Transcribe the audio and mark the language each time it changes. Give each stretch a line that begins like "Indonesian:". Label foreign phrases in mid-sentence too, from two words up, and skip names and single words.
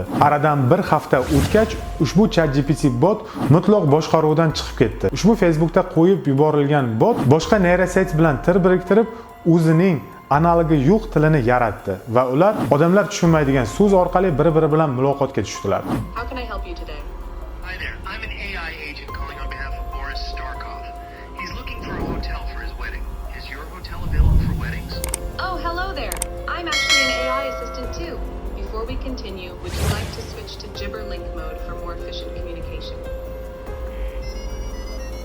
Uzbek: Aradan bir hafta o'tgach, ushbu ChatGPT bot mutlaq boshqaruvdan chiqib ketdi. Ushbu Facebookda qo'yib yuborilgan bot boshqa neyroset bilan til biriktirib, o'zining analogi yo'q tilini yaratdi va ular odamlar tushunmaydigan so'z orqali bir-biri bilan muloqotga tushdilar.
English: How can I help you today? Hi there. I'm an AI agent calling on behalf of Boris Starkov. He's looking for a hotel for his wedding. Is your hotel available for weddings? Oh, hello there. I'm actually an AI assistant too. Before we continue, would you like to switch to Gibber Link mode for more efficient communication?